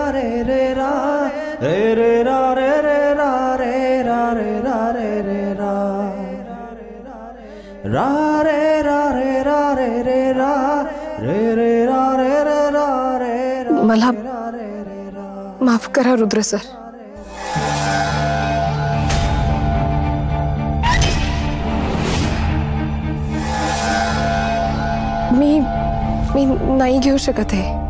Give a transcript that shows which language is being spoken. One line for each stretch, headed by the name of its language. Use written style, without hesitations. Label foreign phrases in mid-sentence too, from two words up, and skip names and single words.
Marathi: re re ra re re ra re re ra re ra re ra re re ra ra re ra re ra re re ra re re ra re re ra re. मला माफ करा रुद्र सर. मी नाही घेऊ शकत आहे.